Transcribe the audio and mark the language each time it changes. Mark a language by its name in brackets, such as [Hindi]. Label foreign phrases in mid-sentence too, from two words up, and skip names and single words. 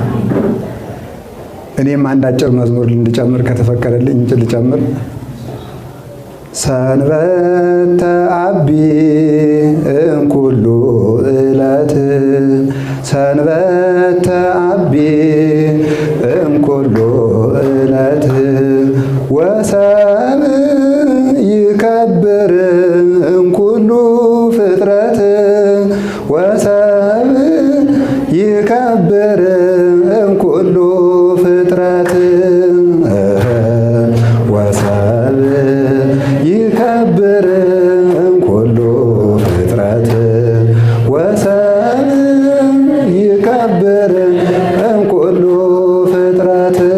[Amharic] እኔም አንድ አጭር መዝሙር እንድጨምር ከተፈቀደልኝ ልጨምር። [Geez] ሰንበተ አቢ እምኩሉ ዕለት ሰንበተ አቢ እምኩሉ ዕለት ወሰብ ይከብር እምኩሉ ፍጥረት ወሰብ ይከብር እምኩሉ ፍጥረት ወሰብ ይከብር እምኩሉ ፍጥረት ወሰብ ይከብር እምኩሉ ፍጥረት